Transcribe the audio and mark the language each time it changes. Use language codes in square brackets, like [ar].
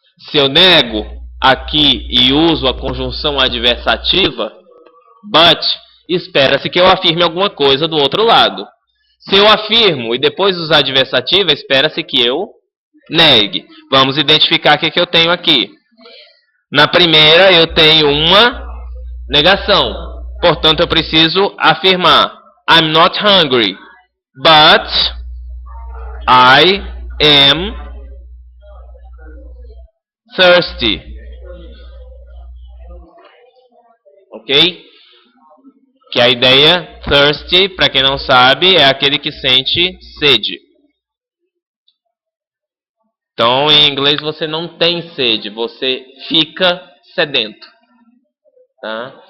[pt] Se eu nego aqui e uso a conjunção adversativa, but, espera-se que eu afirme alguma coisa do outro lado. Se eu afirmo e depois usar adversativa, espera-se que eu negue. Vamos identificar o que eu tenho aqui. Na primeira, eu tenho uma negação. Portanto, eu preciso afirmar [en] I'm not hungry, but I am thirsty. [pt] Ok? Que a ideia thirsty, para quem não sabe, é aquele que sente sede. Então, em inglês você não tem sede, você fica sedento. Tá?